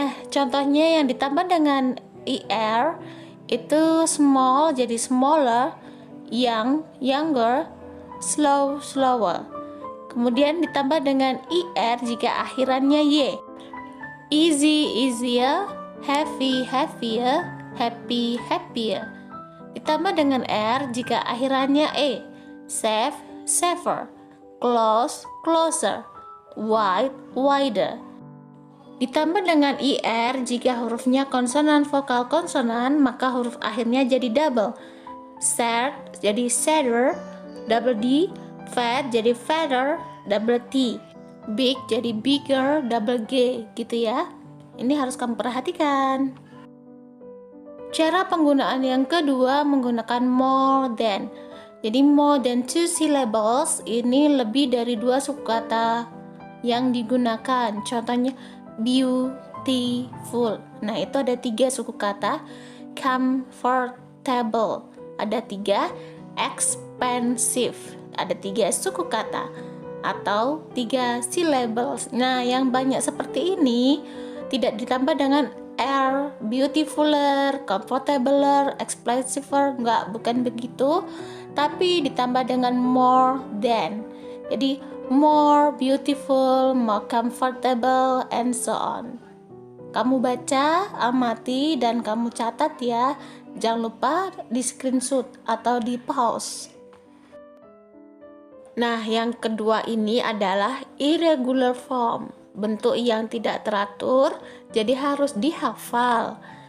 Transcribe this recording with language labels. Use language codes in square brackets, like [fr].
[id] Contohnya yang ditambah dengan er itu small jadi smaller, young younger, slow slower. Kemudian ditambah dengan er jika akhirannya y. [en] Easy, easier, heavy, heavier, happy, happier. [id] Ditambah dengan R jika akhirannya E. [en] Safe, safer, close, closer, wide, wider. [id] Ditambah dengan IR jika hurufnya konsonan vokal konsonan, maka huruf akhirnya jadi double. [en] Sad jadi sadder, double D. Fat jadi fatter, double T. [id] Big jadi bigger, double G, gitu ya. Ini harus kamu perhatikan. Cara penggunaan yang kedua menggunakan more than. Jadi more than 2 syllables ini lebih dari 2 suku kata yang digunakan. Contohnya beautiful, beautiful. Nah, itu ada 3 suku kata. Comfortable ada 3, expensive ada 3 suku kata atau 3 syllables. Nah, yang banyak seperti ini tidak ditambah dengan er, beautifuler, comfortabler, expensiver, bukan begitu, tapi ditambah dengan more than. [en] Jadi more beautiful, more comfortable, and so on. [id] Kamu baca, amati, dan kamu catat ya. Jangan lupa di screenshot atau di pause. Nah, yang kedua ini adalah irregular form, bentuk yang tidak teratur, jadi harus dihafal.